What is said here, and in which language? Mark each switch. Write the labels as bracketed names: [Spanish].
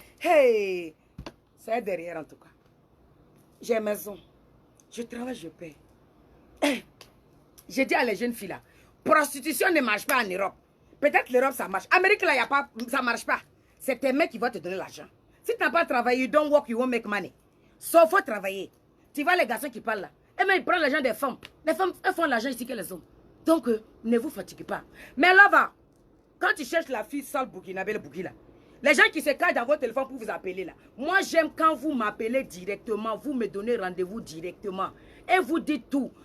[French] Hey, c'est derrière en tout cas. J'ai maison. Je travaille, je paye. J'ai dit à les jeunes filles là, prostitution ne marche pas en Europe. Peut-être l'Europe ça marche. Amérique là, ça ne marche pas. C'est tes mecs qui vont te donner l'argent. Si tu n'as pas travaillé, [English] you don't work, you won't make money. [French] Sauf faut travailler. Tu vois les garçons qui parlent là. Et même ils prennent l'argent des femmes. Les femmes, elles font l'argent ici que les hommes. Donc, ne vous fatiguez pas. Mais là-bas, quand tu cherches la fille sale burkinabé, le bouki là, les gens qui se cachent dans votre téléphone pour vous appeler là. Moi, j'aime quand vous m'appelez directement, vous me donnez rendez-vous directement. Et vous dites tout.